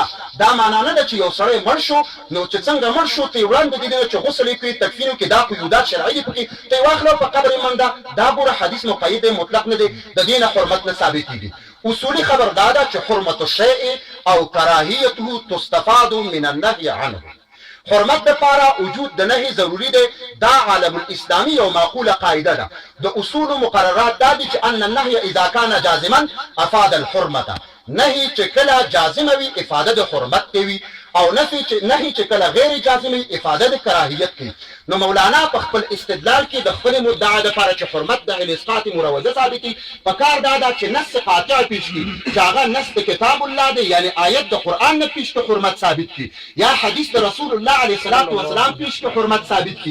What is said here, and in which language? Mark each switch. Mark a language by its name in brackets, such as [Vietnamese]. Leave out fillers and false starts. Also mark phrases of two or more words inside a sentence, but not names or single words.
[Pashto] دا معنا نه ده چې یو سړی مړ شو نو چې څنګه مړ شو ته وړاندې کېدل چې غسل یې کوي تکفین کې، دا قیودات شرعي دي پکې، ته یې واخله په قبر یې منډه. دا ګوره حدیث مقید دی، مطلق نه دی، د دې نه حرمت نه ثابتېږي. اصولي خبر دا ده چې [Arabic] حرمت الشیء او کراهیته تستفاد من النهي عنه. [Pashto] حرمت دپاره وجود د نهي ضروري دی. دا [Arabic] عالم الاسلامي [Pashto] یو معقوله قاعده ده. د اصول مقررات دا دي چې [Arabic] ان النهي اذا كان جازما افاد الحرمه. [Pashto] نهي چې کله جازمه وي افاده د حرمت کوي، او نهي چې کله غیر جازمه افاده د کراهیت کوي. نو مولانا په خپل استدلال کې د خپل مدعا لپاره چې حرمت د هیله اسقاط مروجه ثابتي پکار دا چې نص قاطع پیش کړي چې هغه نص [Arabic] کتاب الله [Pashto] دی، یعنی آیت د قران نه پیش کړي حرمت ثابت کړي، یا حدیث د رسول الله [Arabic] علیه الصلاۃ والسلام [Pashto] پیش کړي حرمت ثابت کړي.